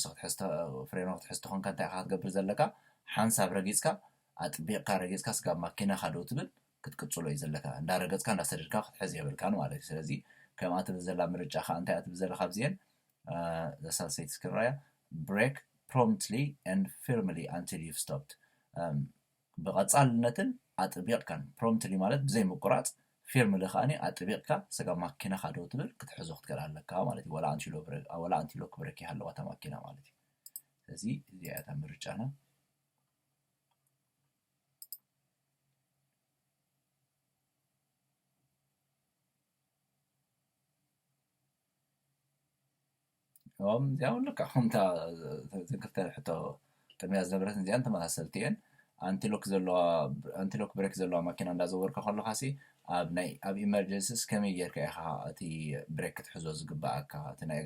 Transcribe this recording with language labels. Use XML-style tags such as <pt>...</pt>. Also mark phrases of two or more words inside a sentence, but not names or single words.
<ti>ፍሬኖ ክትሕዝ ተኾንካ እንታይ ኢኻ ክትገብር ዘለካ ሓንሳብ ረጊፅካ ኣጥቢቕካ ረጊፅካ ስጋብ ማኪናኻ ደው ትብል ክትቅፅሎ እዩ ዘለካ እንዳረገፅካ እንዳሰደድካ ክትሕዝ የብልካን ማለት እዩ ስለዚ ከምኣ ትብል ዘላ ምርጫኻ እንታይ እያ ትብል ዘለካ ኣብዚአን ዘሳልሰይቲ ክራያ ብሬክ</ti> <en>promptly and firmly until you've stopped</en> <ti>ብቐፃልነትን ኣጥቢቕካን promptly ማለት ብዘይ ምቁራፅ ፊርምሊ ከዓኒ ኣጥቢቕካ ስጋብ ማኪናኻ ደው ትብል ክትሕዞ ክትከል ኣለካ ማለት እዩ ወላ</ti> <en>antilock brake</en> <ti>ይሃለዋ እታ ማኪና ማለት እዩ ስለዚ እዚኣ እታ ምርጫና እዚኣ እውን ልክዕ ከምታ ክልተ ሕቶ ቅድሚያ ዝነበረትን እዚኣን ተመሳሰልቲ እየን</ti> <en>antilock brake</en> <ti>ዘለዋ ማኪና እንዳዘወርካ ከለኻ ሲ ኣብ ኢመርጀንሲስ ከመይ ጌርካ ኢኻ እቲ ብሬክ ክትሕዞ ዝግባእካ እቲ ናይ</ti>